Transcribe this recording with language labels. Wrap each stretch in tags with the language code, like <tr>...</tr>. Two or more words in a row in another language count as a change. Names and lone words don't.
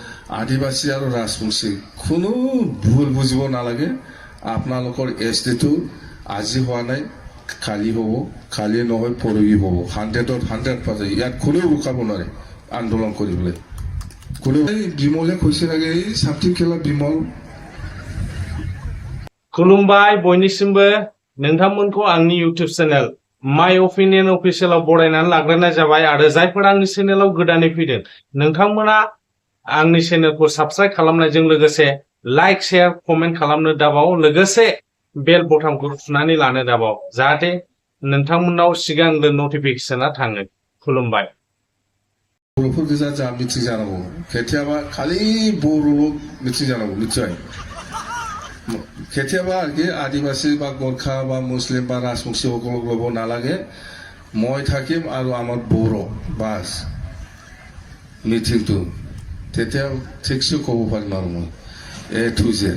<as>আদিবাসী আৰু ৰাজবংশী কোনো ভুল বুজিব নালাগে। আপোনালোকৰ এছটিটো আজি হোৱা নাই, কালি হ'ব, কালি নহয় পৰহি হ'ব। 100% ইয়াত কোনেও ৰোকাব নোৱাৰে আন্দোলন কৰিবলৈ। কোনেও বিমলে কৈছে লাগে, এই সাপ্তি খেলা বিমল।</as> <brx>खुलुमबाय बयनिसिमबो नोंथांमोनखौ आंनि इउटिउब चेनेल माय अपिनियन अफिसियेलाव बरायनानै लाग्रोनाय जाबाय आरो जायफोरा आंनि चेनेलाव गोदानै फैदों नोंथांमोना आंनि चेनेलखौ साबस्क्राइब खालामनायजों लोगोसे</brx> <en>like share comment</en> <brx>खालामनो दाबाव लोगोसे बेल बटनखौ थुनानै लानो दाबाव जाहाथे नोंथांमोननाव सिगांग्रो नटिफिकेशना थाङो। खुलुमबाय। बर'फोर गोजा जा मिथिं जानांगौ, खेथियाबा खालि बर'ल' मिथिं जानांगौ निश्चय।</brx> <as>কেতিয়াবা কি আদিবাসী বা গোর্খা বা মুসলিম বা রাজবংশী সকল ল'ব নালাগে। মই থাকিম আৰু আমাৰ বড়ো বাছ মিটিংটো তেতিয়া ঠিকছে ক'ব পাৰিম আৰু মই</as> <en>A to Z.</en>